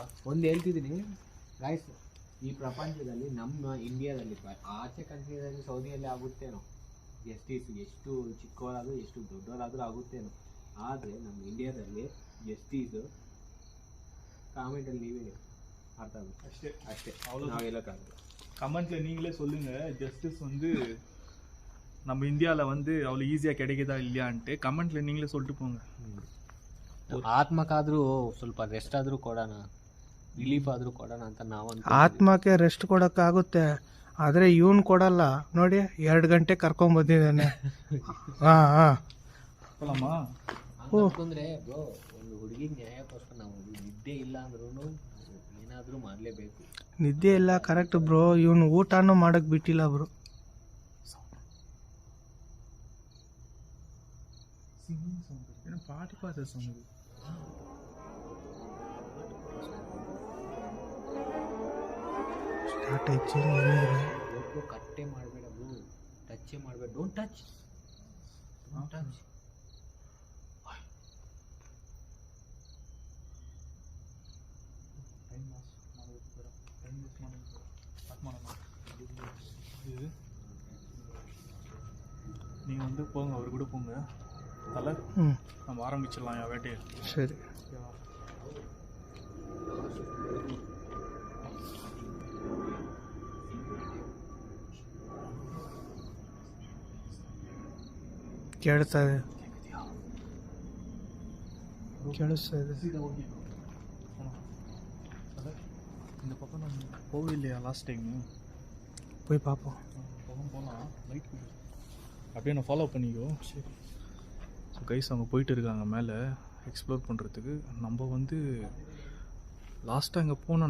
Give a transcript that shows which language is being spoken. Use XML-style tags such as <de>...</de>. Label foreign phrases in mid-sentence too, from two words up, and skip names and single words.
<kn>ಒಂದು ಹೇಳ್ತಿದ್ದೀನಿ ಗೈಸ್, ಈ ಪ್ರಪಂಚದಲ್ಲಿ ನಮ್ಮ ಇಂಡಿಯಾದಲ್ಲಿ, ಆಚೆ ಕಂಟ್ರಿಯಲ್ಲಿ ಸೌದಿಯಲ್ಲಿ ಆಗುತ್ತೇನೋ ಜಸ್ಟಿಸ್, ಎಷ್ಟು ಚಿಕ್ಕವರಾದರೂ ಎಷ್ಟು ದೊಡ್ಡವರಾದರೂ ಆಗುತ್ತೇನೋ. ಆದರೆ ನಮ್ಮ ಇಂಡಿಯಾದಲ್ಲಿ ಜಸ್ಟಿಸು ಕಾಮೆಂಟಲ್ಲಿ ನೀವೇ ಅರ್ಥ ಆಗುತ್ತೆ. ಅಷ್ಟೇ ಅಷ್ಟೇ,</kn> <ta>அவ்வளோ</ta> <kn>ನಾವು ಹೇಳೋಕ್ಕಾಗಲ್ಲ.</kn> <ta>கமெண்ட்ல நீங்களே சொல்லுங்க, ஜஸ்டிஸ் வந்து நம்ம இந்தியாவில் வந்து அவ்வளோ ஈஸியாக கிடைக்குதா இல்லையான்ட்டு கமெண்ட்ல நீங்களே சொல்லிட்டு போங்க.</ta> <kn>ಆತ್ಮಕ್ಕಾದರೂ ಸ್ವಲ್ಪ ರೆಸ್ಟ್ ಆದರೂ ಕೊಡೋಣ, ರಿಲೀಫ್ ಆದರೂ ಕೊಡೋಣ ಅಂತ ನಾವು ಆತ್ಮಕ್ಕೆ ರೆಸ್ಟ್ ಕೊಡೋಕ್ಕಾಗುತ್ತೆ, ಆದರೆ ಇವನು ಕೊಡಲ್ಲ ನೋಡಿ. 2 ಗಂಟೆ ಕರ್ಕೊಂಬಂದಿದ್ದಾನೆ. ಹಾಂ ಹಾಂ</kn> <ta>போலாமா?</ta> <kn>ಅಂತಂದ್ರೆ ಬ್ರೋ, ಒಂದು ಹುಡುಗಿಗೆ ನ್ಯಾಯಕ್ಕೋಸ್ಕರ ನಾವು ನಿದ್ದೆ ಇಲ್ಲ ಅಂದ್ರೂ ಏನಾದರೂ ಮಾಡಲೇಬೇಕು. ನಿದ್ದೆ ಇಲ್ಲ,</kn> <en>correct bro.</en> <kn>ಇವನು ಊಟನೂ ಮಾಡಕ್ಕೆ ಬಿಟ್ಟಿಲ್ಲ ಬ್ರೋ.</kn> <ta>பாட்டு பாட்டு சொன்னது</ta> <kn>ಸ್ಟಾರ್ಟ್ ಆಯ್ತು. ಕಟ್ಟೆ ಮಾಡಬೇಡ ಬ್ರೋ, ಟಚ್ಚೇ ಮಾಡಬೇಡ.</kn> <en>Don't touch, don't touch.</en> <ta>நீங்கள் வந்து போங்க, அவர் கூட போங்க. தலை நம்ம ஆரம்பிச்சிடலாம் என் வேட்டையை. சரி.</ta> <kn>ಕೇಳ್ತಾ ಇದೆ, ಕೇಳಿಸ್ತಾ ಇದೆ.</kn> <ta>இந்த பக்கம் நம்ம போகவே இல்லையா</ta> <en>last time?</en> <ta>போய் பார்ப்போம். போகலாம், லைட் அப்படியே நான் ஃபாலோ பண்ணிக்கோ. சரி.</ta> <en>so guys,</en> <ta>அவங்க போயிட்டு இருக்காங்க மேலே எக்ஸ்ப்ளோர் பண்ணுறதுக்கு. நம்ம வந்து லாஸ்ட்டாக இங்கே போனோம்.</ta>